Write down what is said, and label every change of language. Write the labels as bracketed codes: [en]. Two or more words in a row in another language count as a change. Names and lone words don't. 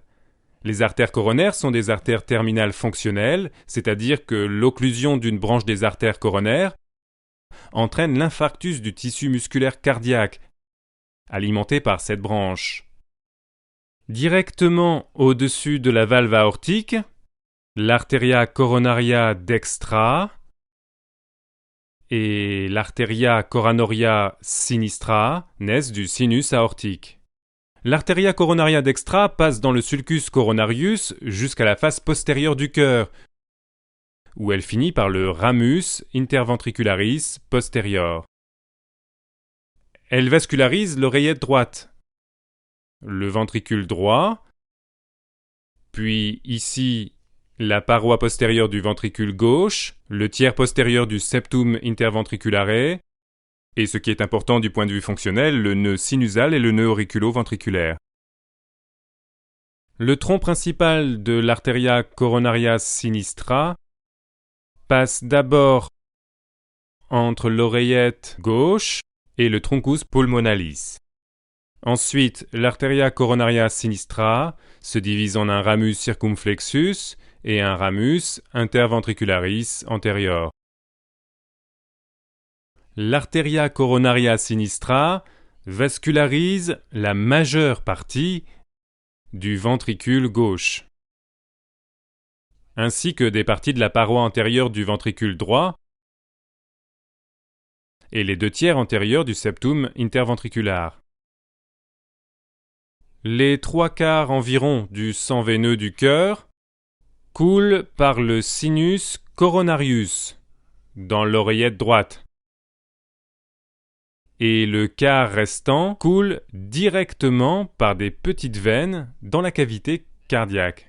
[fr] Les artères coronaires sont des artères terminales fonctionnelles, c'est-à-dire que l'occlusion d'une branche des artères coronaires entraîne l'infarctus du tissu musculaire cardiaque, alimenté par cette branche. Directement au-dessus de la valve aortique, l' [la] arteria coronaria dextra [fr] et l' [la] arteria coronarica sinistra [fr] naissent du sinus aortique. L' [la] arteria coronaria dextra [fr] passe dans le [la] sulcus coronarius [fr] jusqu'à la face postérieure du cœur, où elle finit par le [la] ramus interventricularis posterior. [fr] Elle vascularise l'oreillette droite, le ventricule droit, puis ici la paroi postérieure du ventricule gauche, le tiers postérieur du [la] septum interventriculare, [fr] et ce qui est important du point de vue fonctionnel, le nœud sinusal et le nœud auriculo-ventriculaire. Le tronc principal de l' [la] arteria coronaria sinistra [fr] passe d'abord entre l'oreillette gauche et le [la] truncus pulmonalis. [fr] Ensuite, l' [la] arteria coronaria sinistra [fr] se divise en un [la] ramus circumflexus [fr] et un [la] ramus interventricularis [fr] antérieur. L' [la] arteria coronaria sinistra [fr] vascularise la majeure partie du ventricule gauche, ainsi que des parties de la paroi antérieure du ventricule droit et les 2 tiers antérieurs du septum interventriculaire. Les 3/4 environ du sang veineux du cœur coulent par le [la] sinus coronarius [fr] dans l'oreillette droite, et le quart restant coule directement par des petites veines dans la cavité cardiaque.